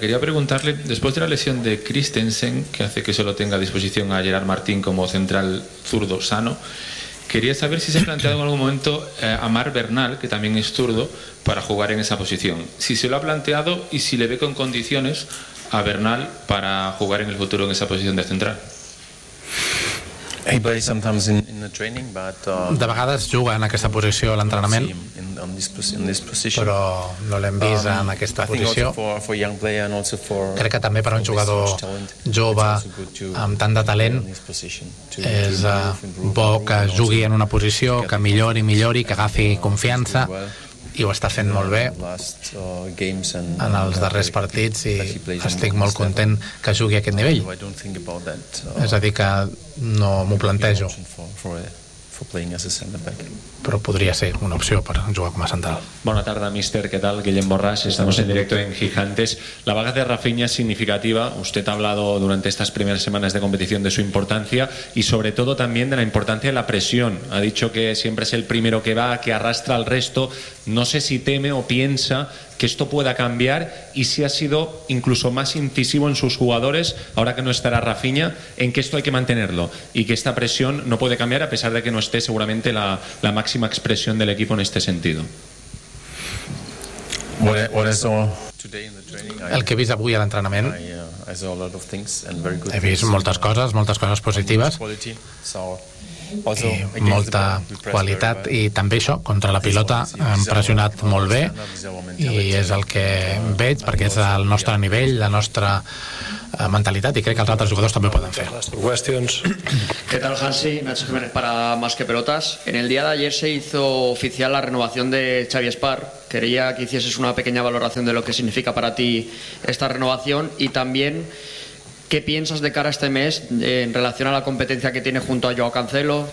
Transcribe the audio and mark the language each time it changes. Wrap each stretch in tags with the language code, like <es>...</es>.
<es>Quería preguntarle, después de la lesión de Christensen, que hace que solo tenga a disposición a Gerard Martín como central zurdo sano, quería saber si se ha planteado en algún momento a Mar Bernal, que también es zurdo, para jugar en esa posición. Si se lo ha planteado y si le ve con condiciones a Bernal para jugar en el futuro en esa posición de central.</es> <ca>De vegades juga en aquesta posició a l'entrenament, però no l'hem vist en aquesta posició. Crec que també per a un jugador jove amb tant de talent és bo que jugui en una posició que millori, que agafi confiança, i ho està fent molt bé en els darrers partits i estic molt content que jugui a aquest nivell. És a dir, que no m'ho plantejo, però podria ser una opció per jugar com a central. Bona tarda, míster, què tal?</ca> <es>Guillem Borràs, estamos en directo en Gigantes. La baja de Rafinha es significativa. Usted ha hablado durante estas primeras semanas de competición de su importancia y sobre todo también de la importancia de la presión. Ha dicho que siempre es el primero que va, que arrastra al resto. No sé si teme o piensa que esto pueda cambiar y si ha sido incluso más incisivo en sus jugadores, ahora que no estará Rafinha, en que esto hay que mantenerlo y que esta presión no puede cambiar a pesar de que no esté seguramente la máxima expresión del equipo en este sentido.</es> <ca>El que he vist avui a l'entrenament, he vist moltes coses positives i molta qualitat, i també això, contra la pilota hem pressionat molt bé i és el que veig perquè és el nostre nivell, la nostra mentalitat, i crec que els altres jugadors també ho poden fer.</ca> <es>¿Qué tal, Hansi? Nacho Jiménez para Más que Pelotas. En el día de ayer se hizo oficial la renovación de Xavi Espar. Quería que hicieses una pequeña valoración de lo que significa para ti esta renovación y también qué piensas de cara a este mes en relación a la competencia que tiene junto a Joao Cancelo.</es>